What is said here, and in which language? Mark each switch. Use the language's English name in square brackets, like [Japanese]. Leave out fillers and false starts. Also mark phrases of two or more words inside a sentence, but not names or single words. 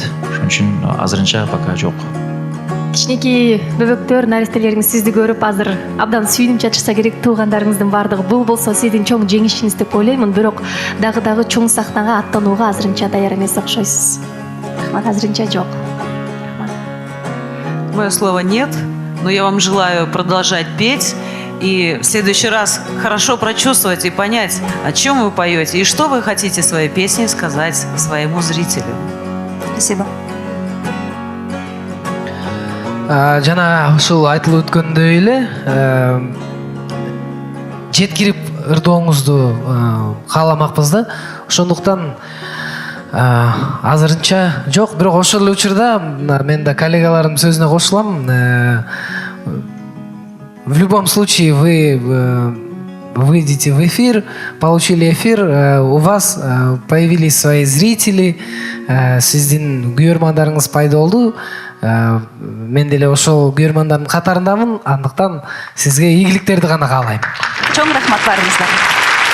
[Kyrgyz] Ошон үчүн азырынча пока жок. Кичинекей бөбөктөр, наристелериңиз сизди көрүп азыр абдан сүйүнүп жатышса керек. Туугандарыңыздын баардыгы бул болсо сиздин чоң жеңишиңиз деп ойлоймун. Бирок дагы чоң сахнага аттанууга азырынча даяр эмес окшойсуз. Рахмат, азырынча жок. [Russian] Мое слово нет, но я вам желаю продолжать петь и в следующий раз хорошо прочувствовать и понять, о чем вы поете и что вы хотите своей песней сказать своему зрителю. Спасибо. [Kyrgyz] Жана ушул айтылып өткөндөй эле жеткирип ырдооңузду кааламакпыз да. Ошондуктан азырынча жок, бирок ошол эле учурда мен да коллегалардын сөзүнө кошулам. [Russian] В любом случае вы выйдете в эфир, получили эфир, у вас появились свои зрители, [Kyrgyz] сиздин күйөрмандарыңыз пайда болду. Мен деле ошол күйөрмандардын катарындамын, андыктан сизге ийгиликтерди гана каалайм. Чоң рахмат барыңыздарга.